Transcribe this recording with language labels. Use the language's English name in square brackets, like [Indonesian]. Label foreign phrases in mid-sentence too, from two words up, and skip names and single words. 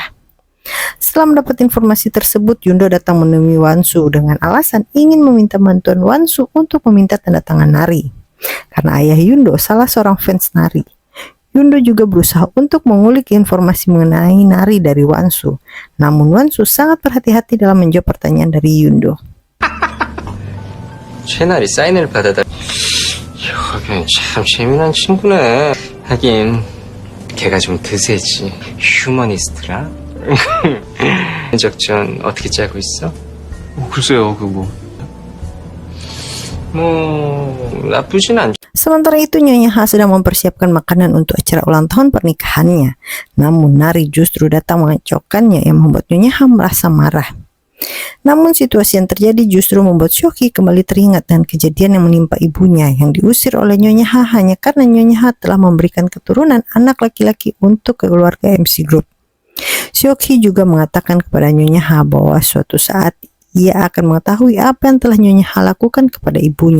[Indonesian] Setelah mendapat informasi tersebut, Yundo datang menemui Wan Su dengan alasan ingin meminta bantuan Wan Su untuk meminta tanda tangan Nari. Karena ayah Yundo salah seorang fans Nari. Yundo juga berusaha untuk mengulik informasi mengenai Nari dari Wan Su. Namun Wan Su sangat berhati-hati dalam menjawab pertanyaan dari Yundo. [Korean] 최나리 사인을 받아다. 여긴 참 재미난 친구네. 하긴 걔가 좀 드세지. 휴머니스트라. 작전 어떻게 짜고 있어? 글쎄요, 나쁘진 않죠. [Indonesian] Sementara itu Nyonya Ha sedang mempersiapkan makanan untuk acara ulang tahun pernikahannya. Namun Nari justru datang mengacaukannya yang membuat Nyonya Ha merasa marah. Namun situasi yang terjadi justru membuat Shoki kembali teringat dengan kejadian yang menimpa ibunya yang diusir oleh Nyonya Ha hanya karena Nyonya Ha telah memberikan keturunan anak laki-laki untuk keluarga MC Group. Shoki juga mengatakan kepada Nyonya Ha bahwa suatu saat ia akan mengetahui apa yang telah Nyonya Ha lakukan kepada ibunya.